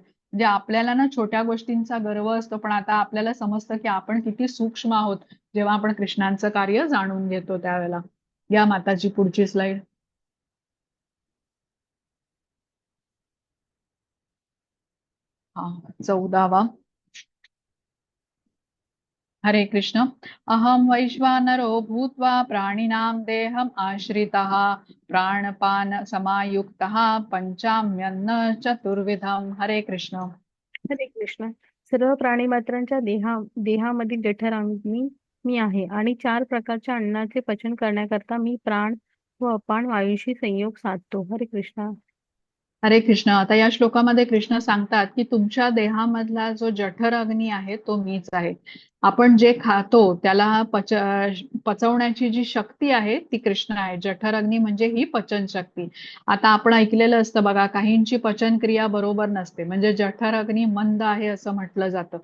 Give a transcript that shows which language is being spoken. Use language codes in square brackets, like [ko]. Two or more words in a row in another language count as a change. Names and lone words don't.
[mr] म्हणजे आपल्याला ना छोट्या गोष्टींचा गर्व असतो, पण आता आपल्याला समजतं की आपण किती सूक्ष्म आहोत. जेव्हा आपण कृष्णांचं कार्य जाणून घेतो त्यावेळेला. या माताजी पुढची स्लाइड. हा 14वा. हरे कृष्ण. [sa] अहम वैश्वानरो भूत्वा प्राणिनां देहम आश्रितः प्राणपान समायुक्तः पंचाम्यन्न चतुर्विधम. [mr] हरे कृष्ण. हरे कृष्ण. सर्व प्राणी मात्रांच्या देहामधील जठराग्नी मी आहे आणि 4 प्रकारच्या अन्नाचे पचन करण्याकरता मी प्राण व अपान वायूशी संयोग साधतो. हरे कृष्ण. हरे कृष्ण. आता या श्लोकामध्ये कृष्ण सांगतात की तुमच्या देहामधला जो जठर अग्नी आहे तो मीच आहे. आपण जे खातो त्याला पचवण्याची जी शक्ती आहे ती कृष्ण आहे. जठर अग्नी म्हणजे ही पचन शक्ती. आता आपण ऐकलेलं असतं बघा, काहींची पचन क्रिया बरोबर नसते, म्हणजे जठर अग्नी मंद आहे असं म्हटलं जातं.